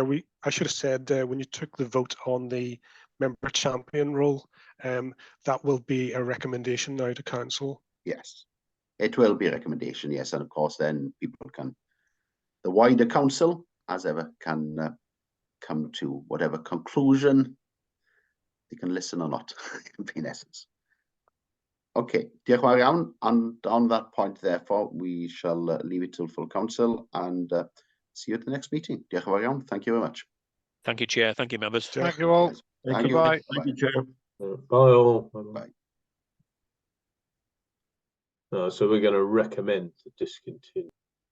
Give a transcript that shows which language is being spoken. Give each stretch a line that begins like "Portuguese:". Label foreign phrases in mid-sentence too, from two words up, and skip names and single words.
English: I should have said when you took the vote on the member champion role, that will be a recommendation now to council. Yes, it will be a recommendation. Yes, and of course, then people can, the wider council, as ever, can come to whatever conclusion they can listen or not, in essence.
Welsh: Okay, diolch yn fawr iawn,
English: and on that point, therefore, we shall leave it till full council and see you at the next meeting.
Welsh: Diolch yn fawr iawn.
English: Thank you very much. Thank you, Chair. Thank you, members. Thank you all. Thank you. Bye. Thank you, Chair. Bye all. Bye. So we're going to recommend to discontinue.